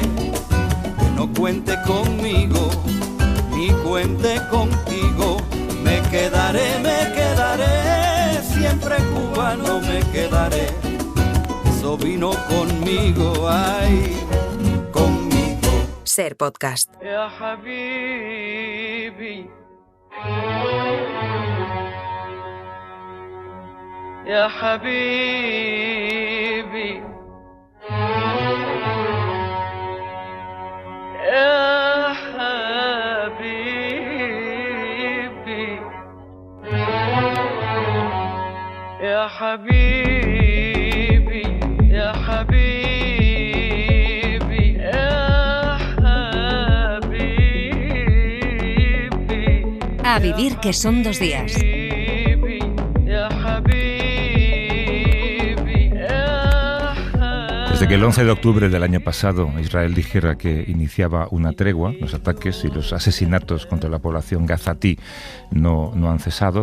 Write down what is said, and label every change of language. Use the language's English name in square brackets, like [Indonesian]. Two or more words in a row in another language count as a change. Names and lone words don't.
[Spanish] Que no cuente conmigo, ni cuente contigo, me quedaré, siempre cubano me quedaré. Eso vino conmigo, ay, conmigo. Ser Podcast. [Arabic] يا حبيبي، يا حبيبي، يا حبيبي، يا حبيبي، يا حبيبي، يا حبيبي. [Spanish] A vivir que son 2 días. Desde que el 11 de octubre del año pasado Israel dijera que iniciaba una tregua, los ataques y los asesinatos contra la población gazatí no han cesado.